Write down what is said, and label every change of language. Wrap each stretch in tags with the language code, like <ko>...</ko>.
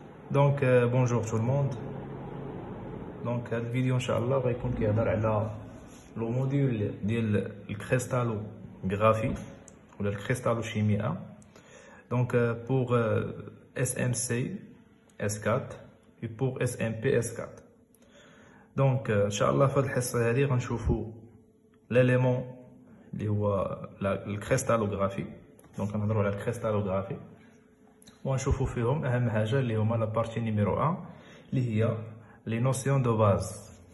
<fr>Donc bonjour tout le monde. Donc cette vidéo inchallah</fr> <ar>غيكون كيهضر على لو موديول ديال الكريستالوغرافي ولا الكريستالوشيمياء.</ar> <fr>Donc pour SMC S4 et pour SMP S4. Donc inchallah</fr> <ar>في هذه الحصه هذه غنشوفوا l'élément اللي هو الكريستالوغرافي. دونك غنهضروا على الكريستالوغرافي ونشوفوا فيهم اهم حاجه اللي هما</ar> <fr>لا بارتي نيميرو 1</fr> <ar>اللي هي</ar> <fr>لي نوسيون دو باز.</fr>